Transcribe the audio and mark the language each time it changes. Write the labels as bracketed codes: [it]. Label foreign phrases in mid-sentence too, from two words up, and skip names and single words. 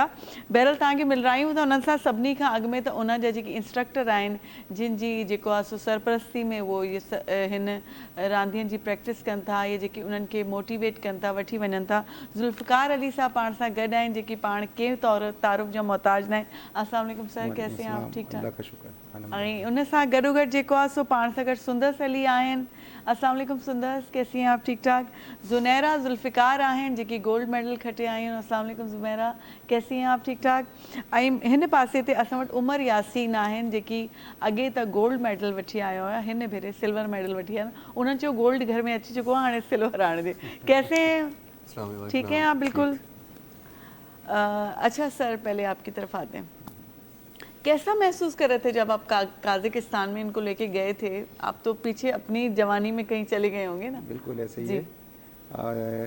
[sd] बहरहाल तव्हांखे मिलरायूं था उन्हनि सां। सभिनी खां अॻु में त उन जा जेके इंस्ट्रक्टर आहिनि, जिन जी जेको आहे सो सरपरस्ती में उहो हिन रांदियुनि जी प्रैक्टिस कनि था, या जेके उन्हनि खे मोटिवेट कनि था, वठी वञनि था, ज़ुल्फ़िकार अली साहब पाण सां गॾु आहिनि, जेकी पाण कंहिं तौर तारुफ़ जा मोहताज न आहिनि। [ur] السلام علیکم سر، کیسے ہیں آپ؟ ٹھیک ٹھاک? [sd] ऐं उन सां गॾोगॾु जेको आहे सो पाण सां गॾु सुंदस अली आहिनि। [ur] السلام علیکم سندس، کیسی ہیں آپ؟ ٹھیک ٹھاک? [sd] ज़ुनैरा ज़ुल्फ़िकार आहिनि, जेकी [en] gold medal [sd] खटे आहियूं। [ur] السلام علیکم زنیرہ، کیسی ہیں آپ؟ ٹھیک ٹھاک? [sd] ऐं हिन पासे ते असां वटि उमर यासीन आहिनि, जेकी अॻे त [en] gold medal [sd] वठी आया हुया, हिन भेरे [en] silver medal [sd] वठी आया। उन्हनि चयो गोल्ड घर में अची चुको आहे, हाणे सिल्वर आणिजे। [ur] کیسے ہیں؟ ٹھیک ہے آپ؟ بالکل. اچھا سر، پہلے آپ کی طرف آتے ہیں. کیسا محسوس کر رہے تھے جب آپ قازقستان میں ان کو لے کے گئے تھے? آپ تو پیچھے اپنی جوانی میں کہیں چلے گئے ہوں گے نا? بالکل ایسے ہی ہے.